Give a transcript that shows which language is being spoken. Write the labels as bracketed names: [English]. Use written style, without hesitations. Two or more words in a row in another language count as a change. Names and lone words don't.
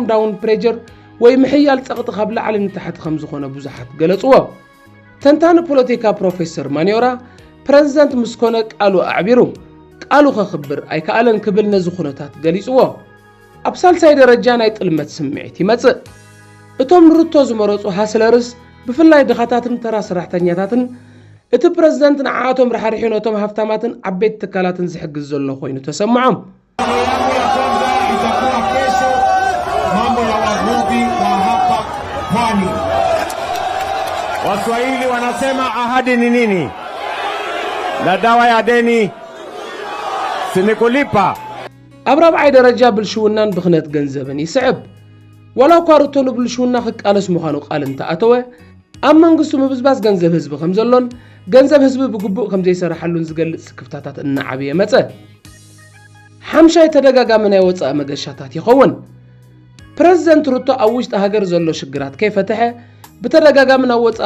[English] down pressure [Tigrinya] ወይ ምሕያል ፀቕጢ ካብ ላዕሊ ንታሕቲ ከም ዝኾነ ብዙሓት ገለጽዎ ተንታኒ ፖለቲካ ፕሮፌሰር ማንዮራ ፕሬዝዳንት ምስ ኮነ ቃሉ ኣዕቢሩ ቃሉ ከኽብር ኣይከኣለን ክብል ነዚ ኩነታት ገሊጽዎ ኣብ ሳልሳይ ደረጃ ናይ ጥልመት ስምዒት ይመጽእ እቶም ንሩቶ ዝመረፁ ሃስለርስ ብፍላይ ድኻታትን ተራ ሰራሕተኛታትን እቲ ፕሬዝዳንት ንዓቶም ረሓሪሒኖቶም ሃፍታማትን ዓበይቲ ትካላትን ዝሕግዝ ዘሎ ኮይኑ ተሰምዖም [Swahili] Waswahili wanasema ahadi ni nini? Na dawa ya deni si ni kulipa. [Tigrinya] ኣብ ራብዓይ ደረጃ ብልሽውናን ብኽነት ገንዘብን ይስዕብ ወላ እኳ ሩቶ ንብልሽውና ክቃለስ ምዃኑ ቃል እንተኣተወ ኣብ መንግስቱ ምብዝባዝ ገንዘብ ህዝቢ ከም ዘሎን ገንዘብ ህዝቢ ብግቡእ ከም ዘይሰርሓሉን ዝገልጽ ክፍታታት እናዓብየ መጸ ሓምሻይ ተደጋጋሚ ናይ ወፃኢ መገሻታት ይኸውን ፕሬዝዳንት ሩቶ ኣብ ውሽጢ ሃገር ዘሎ ሽግራት ከይፈትሐ ብተደጋጋሚ ናብ ወፃኢ